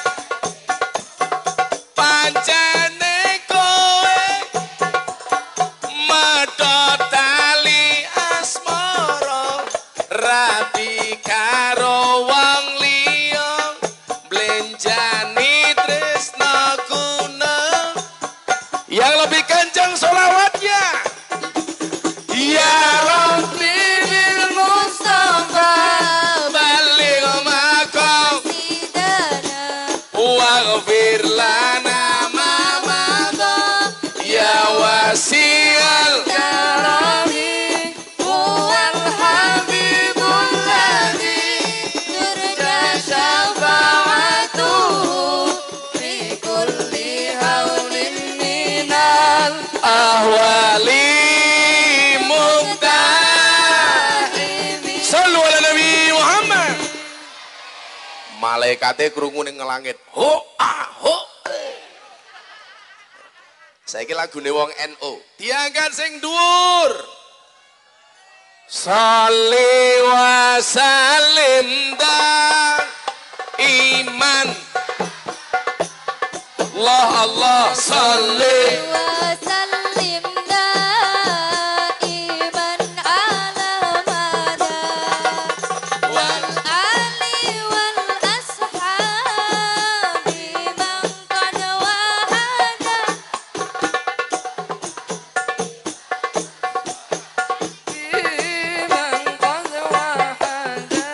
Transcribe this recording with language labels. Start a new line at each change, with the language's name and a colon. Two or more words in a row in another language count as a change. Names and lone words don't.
Javanese: pancene kowe medhot tali asmara rabi karo wong liya blenjani tresnaku
Indonesian: yang lebih kencang sholawatnya
Arabic: يا ربي بالمصطفى بلغ sidana واغفر لنا ما مضى يا واسع الكرم هو الحبيب الذي ترجى شفاعته في كل هول من الأهوال مقتحم. صلوا على النبي محمد.
Javanese: Malaikate krungu ning langit. Ho ah ho. Saiki lagune wong NU. Diangkat sing dhuwur.
Arabic: صل وسلم دائما. الله الله صل وسلم دائما على المدى والآل والأصحاب من قد وحد من قد وحد